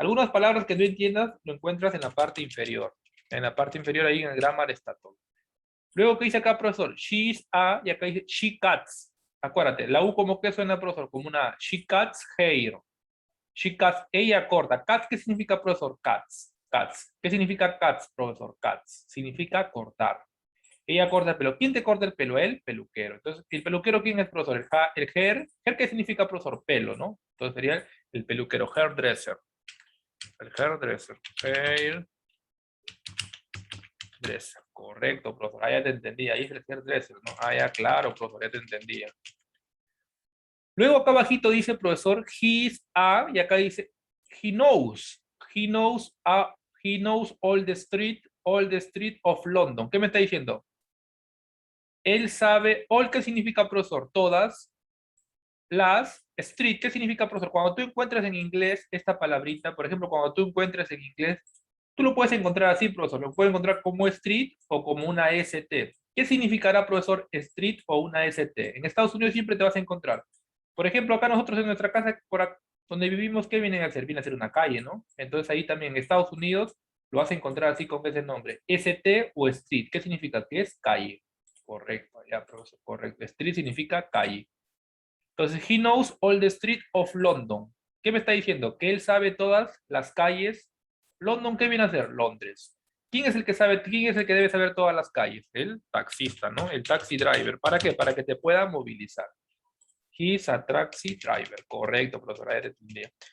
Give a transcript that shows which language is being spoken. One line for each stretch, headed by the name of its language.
Spanish: Algunas palabras que no entiendas lo encuentras en la parte inferior. En la parte inferior ahí en el grammar está todo. Luego, ¿qué dice acá, profesor?
English: She's a, y acá dice she cuts.
Spanish: Acuérdate, la U como que suena, profesor, como una A. She cuts hair. She cuts, ella corta. Cuts, ¿qué significa, profesor? Cuts. ¿Qué significa cuts, profesor? Cuts. Significa cortar. Ella corta el pelo. ¿Quién te corta el pelo? El peluquero. Entonces, ¿el peluquero quién es, profesor? El hair. ¿Hair qué significa, profesor? Pelo, ¿no? Entonces sería el peluquero, hairdresser. El hairdresser. Hairdresser. Correcto, profesor. Ah, ya te entendí. Ahí es el hairdresser, ¿no? Ah, ya, claro, profesor, ya te entendía. Luego acá abajito dice, profesor, he's a, y acá dice, he knows.
English: He knows, he knows all the street of London.
Spanish: ¿Qué me está diciendo? Él sabe, all, ¿qué significa, profesor? Todas las street, ¿qué significa, profesor? Cuando tú encuentras en inglés esta palabrita, por ejemplo, cuando tú encuentras en inglés, tú lo puedes encontrar así, profesor, lo puedes encontrar como street o como una ST. ¿Qué significará, profesor, street o una ST? En Estados Unidos siempre te vas a encontrar. Por ejemplo, acá nosotros en nuestra casa, donde vivimos, ¿qué vienen a hacer? Viene a ser una calle, ¿no? Entonces ahí también en Estados Unidos lo vas a encontrar así con ese nombre, ST o street. ¿Qué significa? Que es calle. Correcto, ya, profesor, correcto. Street significa calle.
English: Entonces, he knows all the street of London.
Spanish: ¿Qué me está diciendo? Que él sabe todas las calles. London, ¿qué viene a ser? Londres. ¿Quién es el que sabe, quién es el que debe saber todas las calles? El taxista, ¿no? El taxi driver. ¿Para qué? Para que te pueda movilizar. He's a taxi driver. Correcto, profesora, ya te entendía.